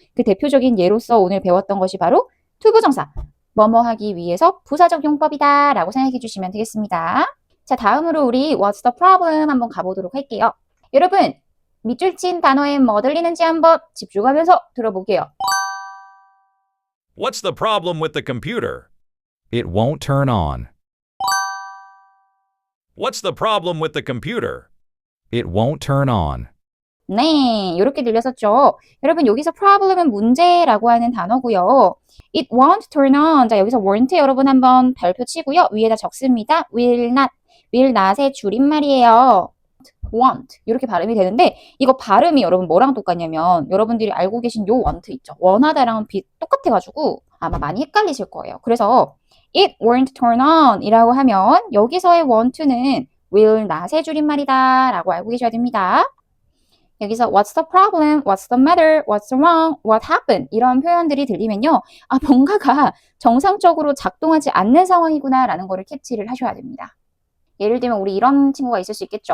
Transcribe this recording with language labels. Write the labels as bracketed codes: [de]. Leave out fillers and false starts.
[ko] 그 대표적인 예로서 오늘 배웠던 것이 바로 투부정사. 뭐뭐 하기 위해서 부사적 용법이다 라고 생각해 주시면 되겠습니다. 자, 다음으로 우리 [en] What's the problem [ko] 한번 가보도록 할게요. 여러분, 밑줄 친 단어에 뭐 들리는지 한번 집중하면서 들어볼게요. [en] What's the problem with the computer? It won't turn on. What's the problem with the computer? It won't turn on. [ko] 네, 이렇게 들렸었죠. 여러분, 여기서 problem은 문제라고 하는 단어고요. [en] It won't turn on. [ko] 자, 여기서 won't 여러분 한번 발표 치고요. 위에다 적습니다. will not의 줄임말이에요. want 이렇게 발음이 되는데 이거 발음이 여러분 뭐랑 똑같냐면 여러분들이 알고 계신 요 want 있죠. 원하다랑 똑같아가지고 아마 많이 헷갈리실 거예요. 그래서 [en] it won't turn on [ko] 이라고 하면 여기서의 want는 will not의 줄임말이다 라고 알고 계셔야 됩니다. 여기서 [en] what's the problem, what's the matter, what's wrong, what happened [ko] 이런 표현들이 들리면요. 아, 뭔가가 정상적으로 작동하지 않는 상황이구나 라는 거를 캡치를 하셔야 됩니다. 예를 들면 우리 이런 친구가 있을 수 있겠죠.